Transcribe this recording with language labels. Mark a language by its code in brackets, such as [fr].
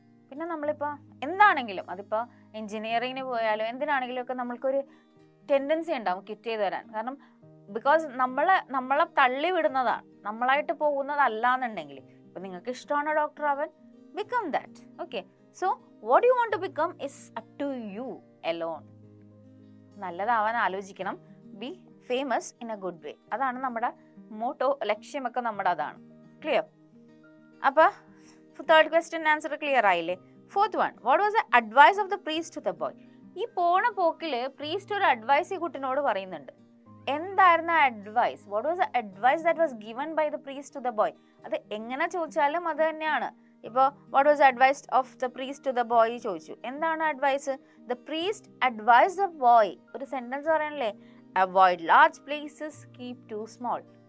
[ml] പിന്നെ നമ്മളിപ്പോൾ എന്താണെങ്കിലും, അതിപ്പോൾ എൻജിനീയറിങ്ങിന് പോയാലോ എന്തിനാണെങ്കിലും ഒക്കെ നമ്മൾക്കൊരു ടെൻഡൻസി ഉണ്ടാവും ക്വിറ്റ് ചെയ്ത് വരാൻ. കാരണം ബിക്കോസ് നമ്മളെ തള്ളി വിടുന്നതാണ്, നമ്മളായിട്ട് പോകുന്നതല്ല എന്നുണ്ടെങ്കിൽ. ഇപ്പം നിങ്ങൾക്ക് ഇഷ്ടമാണോ ഡോക്ടർ ആവാൻ, [en] become that. Okay, so what you want to become is up to you alone. [ml] നല്ലതാവാൻ ആലോചിക്കണം, [en] Be famous in a good way. [ml] അതാണ് നമ്മുടെ മോട്ടോ, ലക്ഷ്യമൊക്കെ നമ്മുടെ അതാണ്. ക്ലിയർ? അപ്പോൾ 3rd question ആൻസർ ക്ലിയർ ആയില്ലേ? [en] 4th one, what was the advice of the priest to the boy? [ml] ഈ പോണ പോക്കിൽ പ്രീസ്റ്റ് ഒരു അഡ്വൈസ് ഈ കുട്ടിനോട് പറയുന്നുണ്ട്. എന്തായിരുന്നു ആ advice? [en] What was the advice that was given by the priest to the boy? [ml] അത് എങ്ങനെ ചോദിച്ചാലും അത് തന്നെയാണ്. ഇപ്പോൾ [en] what was advice of the priest to the boy [ml] ചോദിച്ചു, എന്താണ് advice? [en] The priest advice the boy. [ml] ഒരു sentence പറയണല്ലേ, [en] Avoid large places, keep to small.